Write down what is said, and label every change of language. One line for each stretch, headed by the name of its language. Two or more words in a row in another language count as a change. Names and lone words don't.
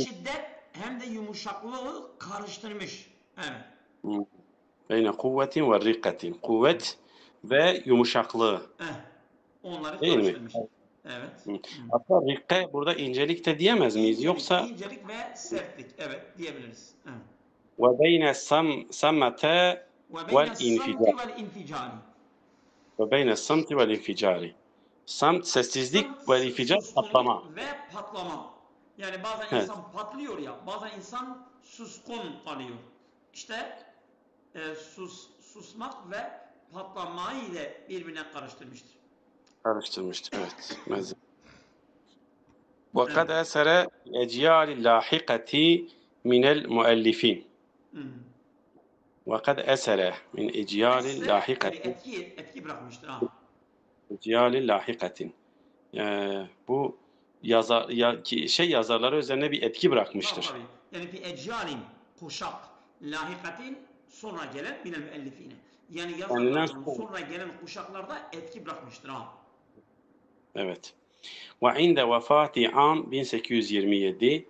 Turkish: şiddet hem de yumuşaklığı karıştırmış. Evet.
Arabic: بين القوة والرقة.
Turkish: Kuvvet ve yumuşaklığı. Eh, onları Değil mi? karıştırmış. Evet. Hatta rıkka burada incelik de diyemez miyiz? İncelik, Yoksa incelik ve sertlik. Evet diyebiliriz. Evet.
Arabic: وبين الصمت وبين والانفجار. الصمت والانفجار. وبين الصمت والانفجار.
Turkish: Samt sessizlik ve inficar patlama. Suskunluk ve patlama. Yani bazen Evet. insan patlıyor ya, bazen insan suskun kalıyor. İşte susmak ve patlamayı ile birbirine karıştırmıştır. Karıştırmıştır. Evet.
Arabic: وقد أثر الأجيال اللاحقة من المؤلفين. وقد أثر من أجيال
Turkish: Esere
Arabic: لاحقة
Turkish: yani etki bırakmıştır ha.
Arabic: أجيال لاحقة.
Turkish: Bu yazarları üzerine bir etki bırakmıştır. Tabii. Yani
Arabic: في أجيال
Turkish: kuşak lahikatin sonra gelen
Arabic: من المؤلفين.
Turkish: Yani Kendinden yazarlardan sonra. sonra gelen kuşaklarda etki bırakmıştır ha.
Arabic: Evet. وعند وفاته عام 1827.